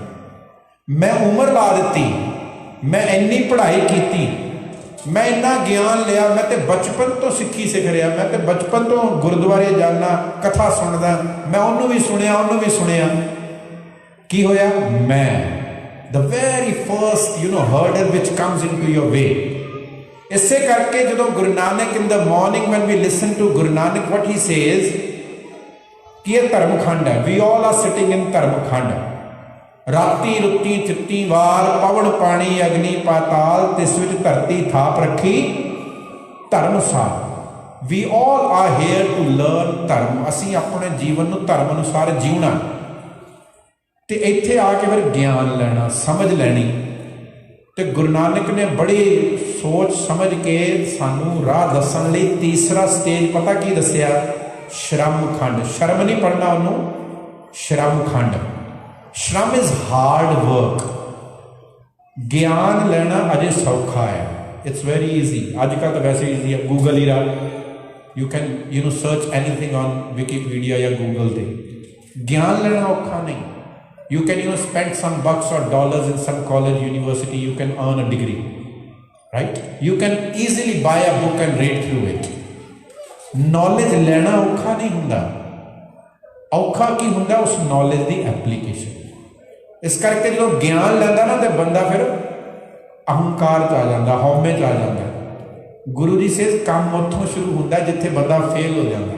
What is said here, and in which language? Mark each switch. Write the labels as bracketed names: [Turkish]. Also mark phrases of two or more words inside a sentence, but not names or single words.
[Punjabi] ਮੈਂ ਉਮਰ ਲਾ ਦਿੱਤੀ, ਮੈਂ ਇੰਨੀ ਪੜ੍ਹਾਈ ਕੀਤੀ, ਮੈਂ ਇੰਨਾ ਗਿਆਨ ਲਿਆ, ਮੈਂ ਤੇ ਬਚਪਨ ਤੋਂ ਸਿੱਖੀ ਸਿੱਖ ਰਿਹਾ, ਮੈਂ ਤੇ ਬਚਪਨ ਤੋਂ ਗੁਰਦੁਆਰੇ ਜਾਣਾ, ਕਥਾ ਸੁਣਦਾ, ਮੈਂ ਉਹਨੂੰ ਵੀ ਸੁਣਿਆ, ਉਹਨੂੰ ਵੀ ਸੁਣਿਆ। ਕੀ ਹੋਇਆ? [English] ਮੈਂ the very first hurdle which comes into your way। [Punjabi] ਇਸੇ ਕਰਕੇ ਜਦੋਂ ਗੁਰੂ ਨਾਨਕ [English] in the morning when we listen to Guru Nanak, what he says [Punjabi] ਕਿ ਇਹ ਧਰਮਖੰਡ ਹੈ। [English] we all are sitting in ਧਰਮਖੰਡ। [Punjabi] ਰਾਤੀ ਰੁੱਤੀ ਚਿੱਤੀ ਵਾਰ, ਪਵਨ ਪਾਣੀ ਅਗਨੀ ਪਾਤਾਲ, ਤਿਸ ਵਿੱਚ ਧਰਤੀ ਥਾਪ ਰੱਖੀ ਧਰਮਸਾਰ। [English] we all are here to learn ਧਰਮ। [Punjabi] ਅਸੀਂ ਆਪਣੇ ਜੀਵਨ ਨੂੰ ਧਰਮ ਅਨੁਸਾਰ ਜਿਉਣਾ ਤੇ ਇੱਥੇ ਆ ਕੇ ਫਿਰ ਗਿਆਨ ਲੈਣਾ, ਸਮਝ ਲੈਣੀ। ਤੇ ਗੁਰੂ ਨਾਨਕ ਨੇ ਬੜੀ ਸੋਚ ਸਮਝ ਕੇ ਸਾਨੂੰ ਰਾਹ ਦੱਸਣ ਲਈ ਤੀਸਰਾ ਸਟੇਜ ਪਤਾ ਕੀ ਦੱਸਿਆ? ਸ਼ਰਮ ਖੰਡ। ਸ਼ਰਮ ਨਹੀਂ ਪੜਨਾ ਉਹਨੂੰ, ਸ਼ਰਮ ਖੰਡ। ਸ਼ਰਮ [English] is hard work. [Punjabi] ਗਿਆਨ ਲੈਣਾ ਅਜੇ ਸੌਖਾ ਹੈ, [English] it's very easy. [Punjabi] ਅੱਜ ਕੱਲ੍ਹ ਤਾਂ ਵੈਸੇ ਈਜ਼ੀ ਹੈ, ਗੂਗਲ ਹੀ ਰਾ। [English] You can search anything on Wikipedia [Punjabi] ਜਾਂ ਗੂਗਲ 'ਤੇ। ਗਿਆਨ ਲੈਣਾ ਔਖਾ ਨਹੀਂ। [English] You can spend some bucks or dollars in some college, university, you can earn a degree, right? You can easily buy a book and read through it. [Punjabi] Knowledge ਲੈਣਾ ਔਖਾ ਨਹੀਂ ਹੁੰਦਾ। ਔਖਾ ਕੀ ਹੁੰਦਾ? ਉਸ knowledge ਦੀ ਐਪਲੀਕੇਸ਼ਨ। ਇਸ ਕਰਕੇ ਜਦੋਂ ਗਿਆਨ ਲੈਂਦਾ ਨਾ ਤੇ ਬੰਦਾ ਫਿਰ ਅਹੰਕਾਰ 'ਚ ਆ ਜਾਂਦਾ, ਹਉਮੈ 'ਚ ਆ ਜਾਂਦਾ। ਗੁਰੂ ਜੀ ਸੇਜ਼ ਕੰਮ ਉੱਥੋਂ ਸ਼ੁਰੂ ਹੁੰਦਾ ਜਿੱਥੇ ਬੰਦਾ ਫੇਲ ਹੋ ਜਾਂਦਾ।